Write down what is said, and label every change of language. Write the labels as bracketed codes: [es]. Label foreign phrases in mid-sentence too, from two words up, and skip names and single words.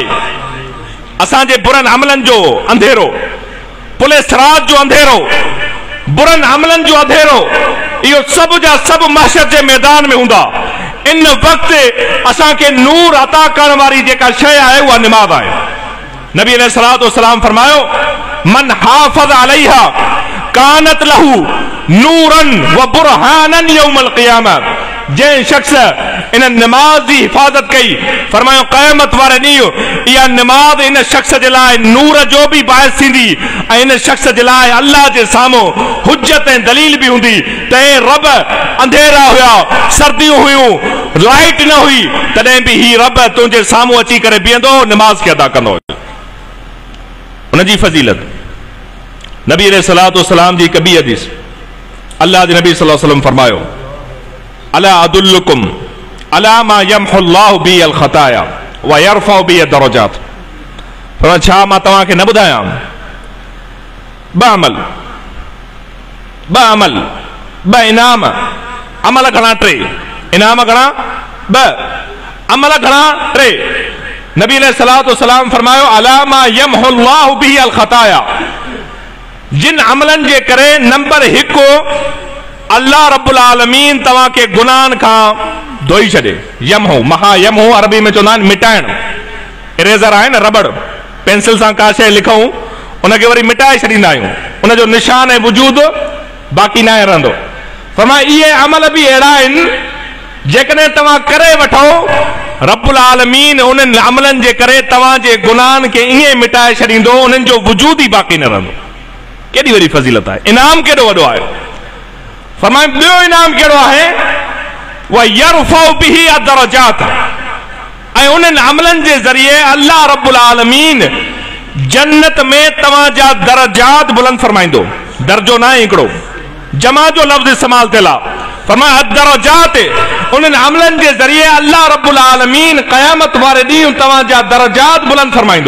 [sd] असांजे बुरनि अमलनि जो अंधेरो, पुलिस रात जो अंधेरो, बुरनि अमलनि जो अंधेरो, इहो सभु जा सभु महशर जे मैदान में हूंदा। इन वक़्त असांखे नूर अता करण वारी जेका शइ आहे उहा निमाज़ आहे। नबी [ar] عليه الصلاة والسلام [sd] फरमायो, [ar] من حافظ عليها كانت له نورا وبرهانا يوم القيامة. [sd] जंहिं शख्स इन निमाज़ जी हिफ़ाज़त कई, फरमायो क़यामत वारे ॾींहुं इहा निमाज़ इन शख्स जे लाइ नूर जो बि बाइस थींदी ऐं इन शख्स जे लाइ अल्लाह जे साम्हूं हुज्जत ऐं दलील बि हूंदी त हे रब, अंधेरा हुया, सर्दियूं हुयूं, लाइट न हुई, तॾहिं बि ही रब तुंहिंजे साम्हूं अची करे बीहंदो, निमाज़ खे अदा कंदो। उनजी फज़ीलत नबी [ar] عليه الصلاة والسلام [sd] जी हिकु ॿी हदीस, अल्लाह जे नबी [ar] صلى الله عليه وسلم [sd] फरमायो, [ar] ألا أدلكم على ما يمحو الله به الخطايا ويرفع به الدرجات. [sd] फरमाया, छा मां तव्हांखे न ॿुधायां ॿ अमल, ॿ इनाम। अमल घणा? टे। इनाम घणा? ॿ। अमल घणा? टे। नबी [ar] عليه الصلاة والسلام [sd] फरमायो, [ar] ألا ما يمحو الله به الخطايا, [sd] जिन अमलनि जे करे नंबर 1 अल्लाह रब्बुल आलमीन तव्हांखे गुनाहनि खां धोई छॾे। यमहु, महा यमहु अरबी में चवंदा आहिनि मिटाइण। इरेज़र आहे न, रबड़, पेंसिल सां का शइ लिखूं उनखे वरी मिटाए छॾींदा आहियूं, उनजो निशान ऐं वजूद बाक़ी न रहंदो। फरमाया, इहे अमल बि अहिड़ा आहिनि जेकॾहिं तव्हां करे वठो, रब्बुल आलमीन उन्हनि अमलनि जे करे तव्हांजे गुनाहनि खे ईअं मिटाए छॾींदो, उन्हनि जो वजूद ई बाक़ी न रहंदो। केॾी वॾी फज़ीलत आहे, इनाम केॾो वॾो आहे। फरमाया, ॿियो इनाम कहिड़ो आहे? [ar] ويرفع به الدرجات, [sd] ऐं उन्हनि अमलनि जे ज़रिए अल्लाह रब्बुल आलमीन जन्नत में तव्हांजा दरजात बुलंद फरमाईंदो। दर्जो न आहे हिकिड़ो, जमा जो लफ़्ज़ इस्तेमाल थियल आहे। फरमाया, अदरजात, उन्हनि अमलनि जे ज़रिए अल्लाह रब्बुल आलमीन क़यामत वारे ॾींहुं तव्हांजा दरजात बुलंद फरमाईंदो।